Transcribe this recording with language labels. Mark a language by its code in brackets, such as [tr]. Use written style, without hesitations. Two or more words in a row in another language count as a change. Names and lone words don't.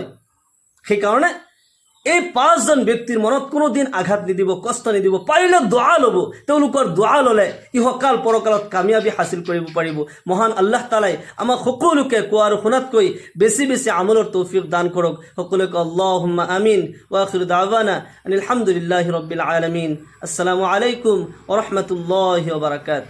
[as] সেইকাৰণে এই 5 জন ব্যক্তিৰ মনত কোনোদিন আঘাত নিদিব, কষ্ট নিদিব, পাৰিলে দোৱা ল'ব। তেওঁলোকৰ দোৱা ল'লে ইহকাল পৰকালত কামিয়াবী হাসিল কৰিব পাৰিব। মহান [ar] الله تعالى [as] আমাক সকলোকে কোৱা আৰু শুনাতকৈ বেছি বেছি আমলৰ তৌফিক দান কৰক। [ar] সকলোকে اللهم آمين. وآخر دعوانا أن الحمد لله رب العالمين. السلام عليكم ورحمة الله وبركاته.